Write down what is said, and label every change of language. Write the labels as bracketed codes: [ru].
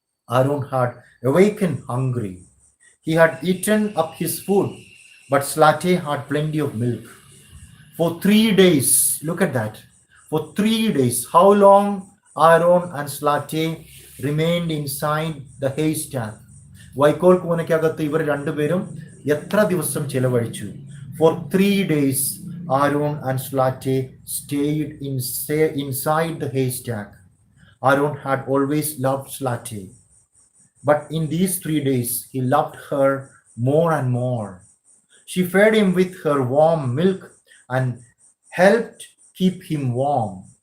[en] Arun had awakened hungry. He had eaten up his food, but Zlateh had plenty of milk. For 3 days, look at that. For 3 days, how long Arun and Zlateh remained inside the haystack? [ml] വൈക്കോൽ കൂനയ്ക്കകത്ത് ഇവർ രണ്ടുപേരും എത്ര ദിവസം ചെലവഴിച്ചു? [en] For 3 days, Arun and Zlateh stayed inside the haystack. Arun had always loved Zlateh, but in these 3 days, he loved her more and more. She fed him with her warm milk and helped keep him warm.